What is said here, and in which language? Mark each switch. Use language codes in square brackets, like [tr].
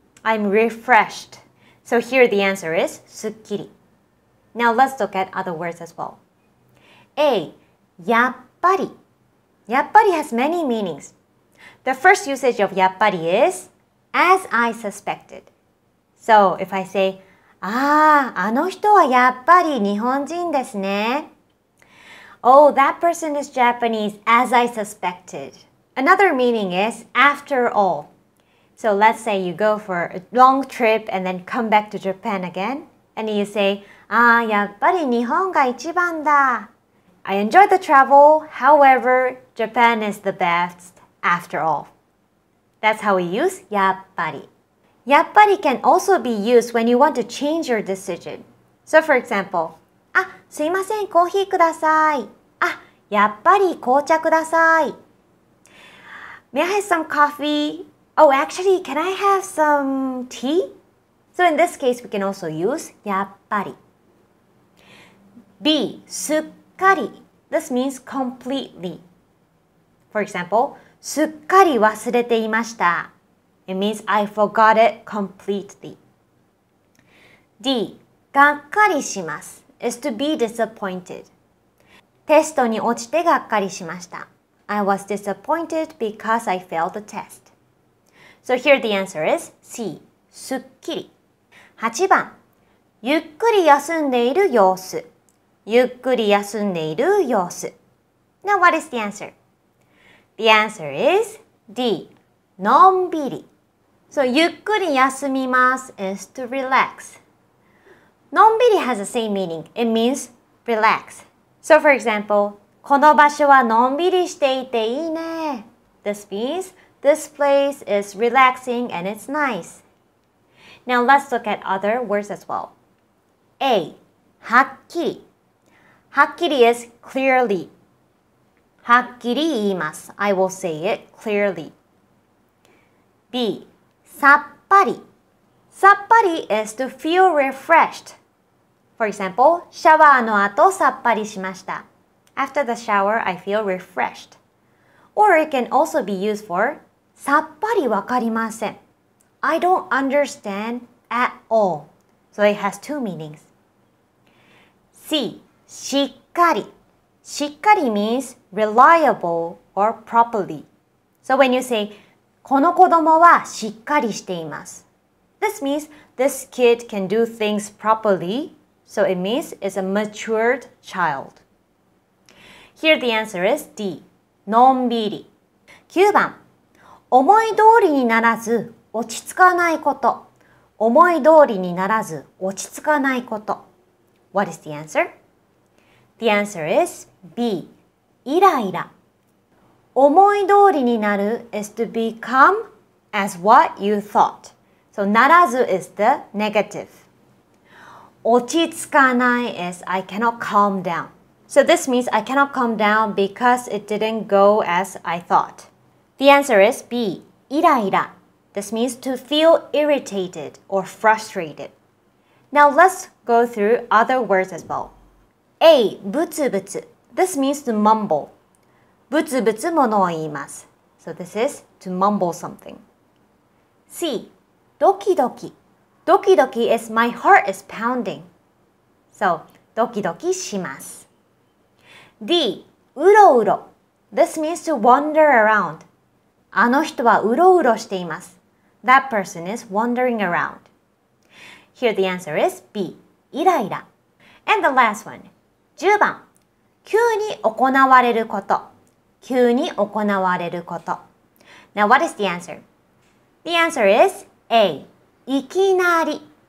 [en] I'm refreshed. So here the answer is すっきり. Now let's look at other words as well. [ja] A. やっぱり. [en] やっぱり has many meanings. The first usage of やっぱり is as I suspected. So if I say, [ja] あの人はやっぱり日本人ですね. [en] Oh, that person is Japanese as I suspected. Another meaning is after all. So let's say you go for a long trip and then come back to Japan again. And you say, [ja] やっぱり日本が一番だ. [en] I enjoyed the travel. However, Japan is the best after all. That's how we use やっぱり. やっぱり can also be used when you want to change your decision. So for example, [ja] すいません、コーヒーください。やっぱり紅茶ください。 [en] May I have some coffee? Oh, actually, can I have some tea? So in this case, we can also use やっぱり. B. すっかり.This means completely. For example, [ja] すっかり忘れていました. [en] It means I forgot it completely. D. がっかりします is to be disappointed. [ja] テストに落ちてがっかりしました. [en] I was disappointed because I failed the test. So here the answer is C. すっきり. [ja] 8番。ゆっくり休んでいる様子。ゆっくり休んでいる様子。 [en] Now what is the answer? The answer is D. のんびり. So [ja] ゆっくり休みます [en] is to relax. のんびり has the same meaning. It means relax. So for example, [ja] この場所はのんびりしていていいね. [en] This means this place is relaxing and it's nice. Now let's look at other words as well. [ja] A. はっきり. [en] はっきり is clearly. [ja] はっきり言います. [en] I will say it clearly. B さっぱりさっぱり is to feel refreshed. For example, [ja] シャワーの後さっぱりしました。 [en] After the shower, I feel refreshed. Or it can also be used for [ja] さっぱりわかりません。 [en] I don't understand at all. So it has two meanings. C しっかりしっかり means reliable or properly. So when you say [ja] この子供はしっかりしています。 [en] This means this kid can do things properly, so it means it's a matured child. Here the answer is D. のんびり。 [ja] 9番。思い通りにならず落ち着かないこと。思い通りにならず落ち着かないこと。 [en] What is the answer? The answer is B. イライラ。 [ja] 思い通りになる [en] is to become as what you thought.So ならず is the negative. [ja] 落ち着かない [en] is I cannot calm down. So this means I cannot calm down because it didn't go as I thought. The answer is B. イライラ. This means to feel irritated or frustrated. Now let's go through other words as well. A. ぶつぶつ.This means to mumble. [ja] ぶつぶつものを言います. [en] So this is to mumble something. [ja] C. ドキドキ。 [en] ドキドキ is my heart is pounding. [ja] So, ドキドキします。D. うろうろ。 [en] This means to wander around. [ja] あの人はうろうろしています。 [en] That person is wandering around. Here the answer is B. イライラ。And the last one. [ja] 10番。急に行われること。急に行われること。 [en] Now what is the answer? The answer is A. いきなり。